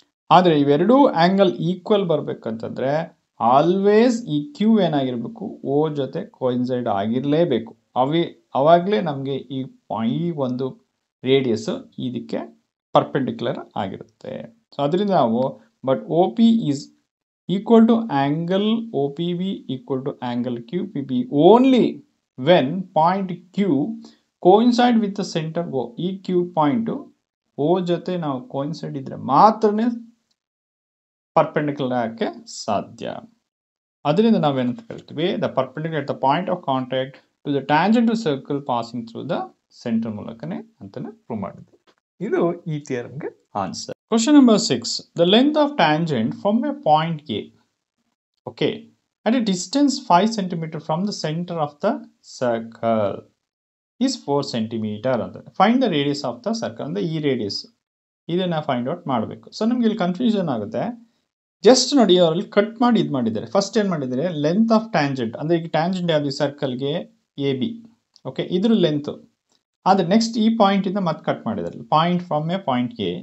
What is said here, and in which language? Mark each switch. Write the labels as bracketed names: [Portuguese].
[Kannada] ಆದರೆ ಇವೆರಡೂ angle equal ಬರಬೇಕಂತಂದರೆ always ಈ ಕ್ಯೂ ಏನಾಗಿರಬೇಕು, ಓ ಜೊತೆ ಕೋಇನ್ಸೈಡ್ ಆಗಿರಲೇಬೇಕು. ಅವಾಗಲೇ ನಮಗೆ ಈ ಒಂದು ರೇಡಿಯಸ್ ಇದಕ್ಕೆ ಪರ್ಪೆಂಡಿಕ್ಯುಲರ್ ಆಗಿರುತ್ತೆ. ಸೊ ಅದರಿಂದ ನಾವು [English] But O P is equal to angle OPB equal to angle QPB only when point Q coincide with the center O. [Kannada] ಈ Q ಪಾಯಿಂಟ್ O ಜೊತೆ ನಾವು ಕೋಇನ್ಸೈಡ್ ಇದ್ರೆ ಮಾತ್ರನೇ ಪರ್ಪೆಂಡಿಕ್ಯುಲರ್ ಆಗಕ್ಕೆ ಸಾಧ್ಯ. ಅದರಿಂದ ನಾವೇನಂತ ಕರಿತೀವಿ, [English] the perpendicular at the point of contact to the tangent to circle passing through the centre [Kannada] ಮೂಲಕನೇ ಅಂತಾನೆ ಪ್ರೂವ್ ಮಾಡಿದ್ವಿ. ಇದು ಈ ಥಿಯರಮ್ಗೆ answer. [English] Question number 6. The length of tangent from a point A, okay, at a distance 5 cm from the center of the circle is 4 cm. Find the radius of the circle. [Kannada] ಅಂದ್ರೆ ಈ radius ಇದನ್ನ find out ಮಾಡಬೇಕು. So ನಮ್ಗೆ ಇಲ್ಲಿ confusion ಆಗುತ್ತೆ. Just ನೋಡಿ, ಅವರಲ್ಲಿ cut ಮಾಡಿ ಇದು ಮಾಡಿದ್ದಾರೆ. ಫಸ್ಟ್ ಏನು ಮಾಡಿದ್ದಾರೆ, [English] length of tangent [Kannada] ಅಂದರೆ ಈಗ ಟ್ಯಾಂಜೆಂಟ್ ಯಾವುದು ಸರ್ಕಲ್ಗೆ ಎ ಬಿ, ಓಕೆ, ಇದ್ರ ಲೆಂತ್. ಆದರೆ ನೆಕ್ಸ್ಟ್ ಈ ಪಾಯಿಂಟಿಂದ ಮತ್ತೆ ಕಟ್ ಮಾಡಿದ್ದಾರೆ, [English] Point from A point A.